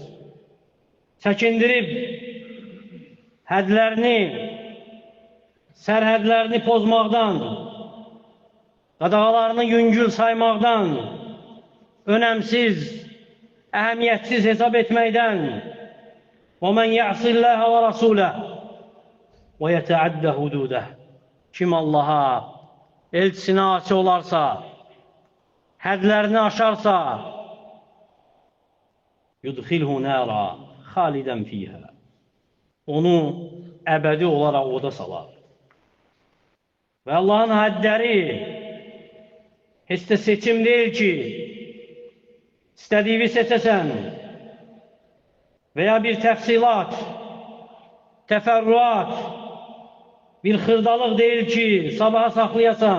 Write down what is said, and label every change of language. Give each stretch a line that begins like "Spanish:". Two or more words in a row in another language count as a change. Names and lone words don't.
Azerbaijani: Çəkindirib hədlərini, sərhədlərini pozmaqdan, qadağalarını yüngül saymaqdan, önəmsiz, əhəmiyyətsiz hesab etməkdən
Arabic: وَمَنْ يَعْصِ اللّٰهَ وَرَسُولَهُ وَيَتَعَدَّ حُدُودَهُ.
Azerbaijani: Kim Allah'a, elçisine asi olarsa, hədlərini aşarsa,
Arabic: يُدْخِلْهُ نَارًا خَالِدًا فِيهَا.
Azerbaijani: Onu əbədi olaraq oda salar. Və Allah'ın hədləri heç də seçim deyil ki, istədiyini seçəsən veya bir təfsilat, təfərrüat, bir xırdalıq deyil ki, sabaha saxlayasan.